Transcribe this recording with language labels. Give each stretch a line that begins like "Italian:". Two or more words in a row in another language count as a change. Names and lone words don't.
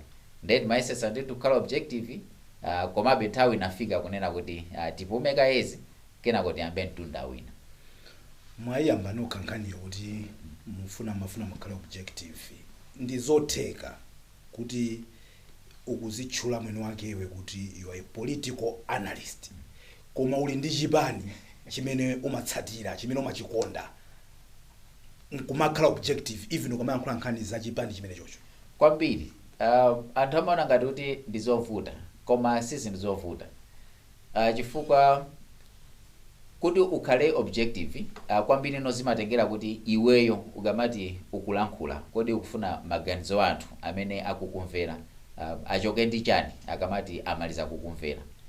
Nyanja: Ndiye ndimayesesa ndi kukhala objective, komabe nthawi inafika kunena kuti tipume kayezi kenako tiyambe mtunda wina. Mwayamba nokhankhaniyo kuti mafuna mukhala objective. Ndi zotheka kuti ukuzitchula mwini wakewe kuti
English: you are a political analyst,
Nyanja: koma uli ndi chipani chimene umatsatira, chimene umachikonda, nkumakhala objective even ukamayankhula nkhani za chipani chimene chocho? Kwambiri anthu amaona ngati kuti ndizovuta, koma si ndizovuta. Chifukwa kuti ukhale objective kwambiri no zimatengera kuti iweyo ukamati ukulankhula kodi ukufuna maganizo anthu amene akukumvera achoke ndi chani akamati amaliza kukumvera.